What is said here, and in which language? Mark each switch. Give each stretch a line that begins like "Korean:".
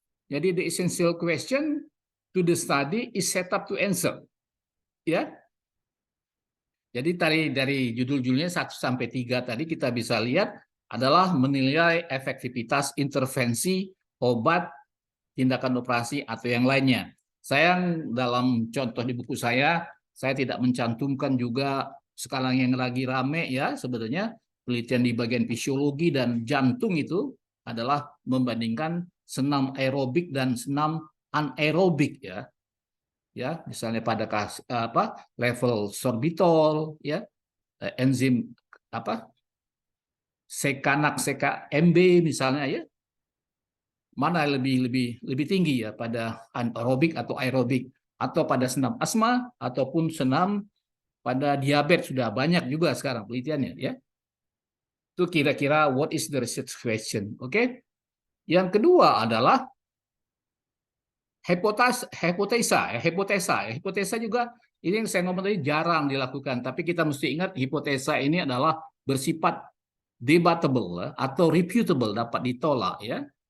Indonesian: Jadi
English: the essential question to the study is set up to answer.
Indonesian: Ya. Jadi dari judul-judulnya 1 sampai 3 tadi kita bisa lihat adalah menilai efektivitas intervensi, obat, tindakan operasi atau yang lainnya. Sayang dalam contoh di buku saya tidak mencantumkan juga sekarang yang lagi rame ya sebenarnya penelitian di bagian fisiologi dan jantung itu adalah membandingkan senam aerobik dan senam anaerobik ya. Ya, misalnya pada level sorbitol ya, enzim sekanak MB misalnya ya, mana lebih tinggi ya pada anaerobik atau aerobik, atau pada senam asma ataupun senam pada diabetes, sudah banyak juga sekarang penelitiannya ya. Itu kira-kira
English: what is the research question.
Indonesian: Oke. Yang kedua adalah hipotesa juga ini yang saya ngomong tadi jarang dilakukan, tapi kita mesti ingat hipotesa ini adalah bersifat debatable atau refutable, dapat ditolak ya.